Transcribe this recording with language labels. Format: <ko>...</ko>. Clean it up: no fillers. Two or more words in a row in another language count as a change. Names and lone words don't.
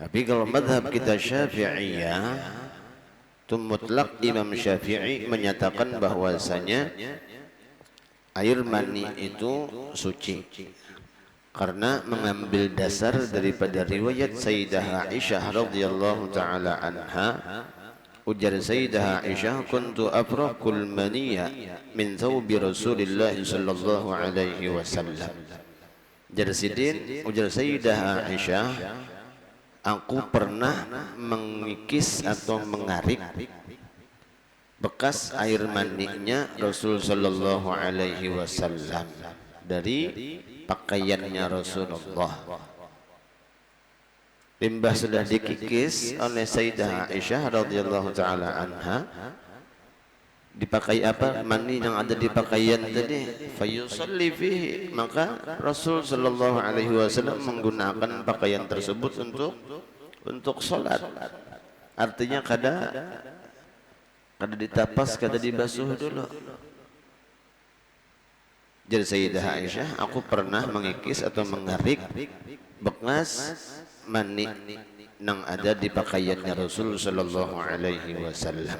<id>Tapi kalau madhab kita Syafi'iyah, itu mutlak Imam Syafi'i menyatakan bahwasanya air mani itu suci, karena mengambil dasar daripada riwayat Sayyidah Aisyah</id> <ar>رضي الله تعالى عنها. Ujar Sayyidah Aisyah, كنت أفرك المني من ثوب رسول الله صلى الله عليه وسلم.</ar> <id>Ujar Sayyidah Aisyah, aku pernah mengikis atau mengarik bekas air mandinya Rasul</id> <ar>صلى الله عليه وسلم</ar> <id>dari pakaiannya Rasulullah. Limbah sudah dikikis oleh Sayyidah Aisyah</id> <ar>رضي الله تعالى عنها,</ar> <id>dipakai apa? Mani yang ada di pakaian tadi.</id> <ar>فيصلي فيه,</ar> <id>maka Rasul</id> <ar>صلى الله عليه وسلم</ar> <id>menggunakan pakaian tersebut untuk salat.</id> <bjn>Artinya kada ditapas, kada dibasuh dulu.</bjn> <id>Jadi Sayyidah Aisyah, aku pernah mengikis atau mengarik bekas mani yang ada di pakaiannya Rasul</id> <ar>صلى الله عليه وسلم.</ar>